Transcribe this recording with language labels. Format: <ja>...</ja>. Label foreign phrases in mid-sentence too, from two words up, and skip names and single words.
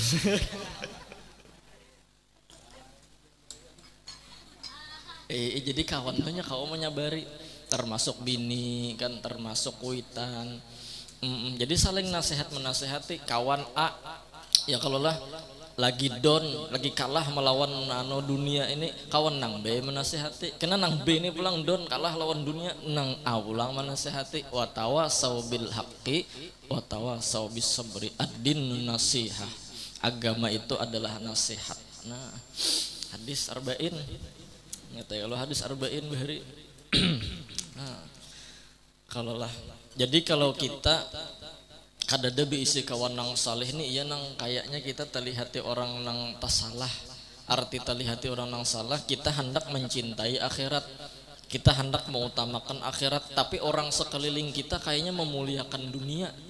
<bjn>Jadi kawan banyak kau menyabari, termasuk bini kan, termasuk kuitan. Jadi saling nasihat menasehati. Kawan A, ya kalau lah lagi down, lagi kalah melawan dunia ini, kawan nang B menasehati. Kena nang B ini pulang down, kalah lawan dunia, nang A pulang menasehati.</bjn> <ar>Wa tawasau bil haqqi wa tawasau bis sabri. Ad-din nasihah.</ar> <bjn>Agama itu adalah nasihat. Nah, hadis arba'in. Ngerti kalau hadis arba'in bahari. Nah, jadi kalau kita kadada isi kawan nang saleh nih, iya nang kayaknya kita terlihati orang nang tasalah. Arti terlihati orang nang salah, kita hendak mencintai akhirat, kita hendak mengutamakan akhirat, tapi orang sekeliling kita kayaknya memuliakan dunia.</bjn>